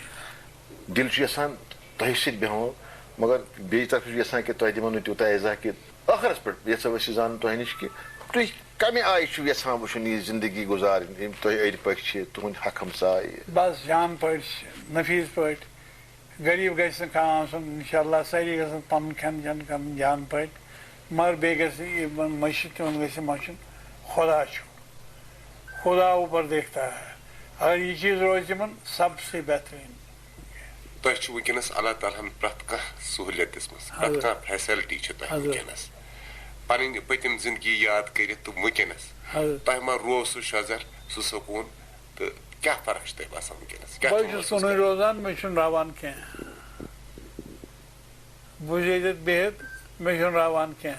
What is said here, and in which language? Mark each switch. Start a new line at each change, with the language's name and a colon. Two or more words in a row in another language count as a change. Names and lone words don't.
Kashmiri: دل چھُ یژھان تۄہہِ سۭتۍ بیٚہمو مگر بیٚیہِ طرفہٕ چھُ یژھان کہِ تۄہہِ دِمو نہٕ تیوٗتاہ عزا کہِ ٲخرس پٮ۪ٹھ یژھو أسۍ یہِ زانُن تۄہہِ نِش کہِ تُہۍ کمہِ آیہِ چھِو یژھان وٕچھُن یہِ زندگی گُزارٕنۍ یِم تۄہہِ أنٛدۍ پٔکۍ چھِ تُہٕنٛدۍ حق ہمساے. بس جان پٲٹھۍ نفیٖس پٲٹھۍ غریٖب گژھِ نہٕ کانٛہہ آسُن انشاء اللہ سٲری گژھن پنُن کھٮ۪ن چٮ۪ن کرُن جان پٲٹھۍ مگر بیٚیہِ گژھِ یِمن مٔشِد تِمن گژھِ مشُن خدا چھُ خدا
Urdu: اوپر دیکھتا ہے اگر یہ چیز
Kashmiri: روزِ تِمن
Urdu: سب سے بہتریٖن.
Kashmiri: تۄہہِ چھُ وٕنکیٚنس اللہ تعالیٰ ہن پرٛٮ۪تھ کانٛہہ سہوٗلیت دِژمٕژ پرٛٮ۪تھ کانٛہہ فیسلٹی چھِ تۄہہِ وٕنکیٚنس پنٕنۍ پٔتِم زندگی یاد کٔرِتھ تہٕ وٕنکیٚنس تۄہہِ ما روٗد سُہ شزر سُہ سکوٗن تہٕ کیٛاہ فرق چھِ تۄہہِ باسان وٕنکیٚنس؟ بہٕ چھُس کُنُے روزان مےٚ چھُنہٕ راوان کینٛہہ. بہٕ چھُس ییٚتٮ۪تھ بِہِتھ مےٚ چھُنہٕ راوان کینٛہہ.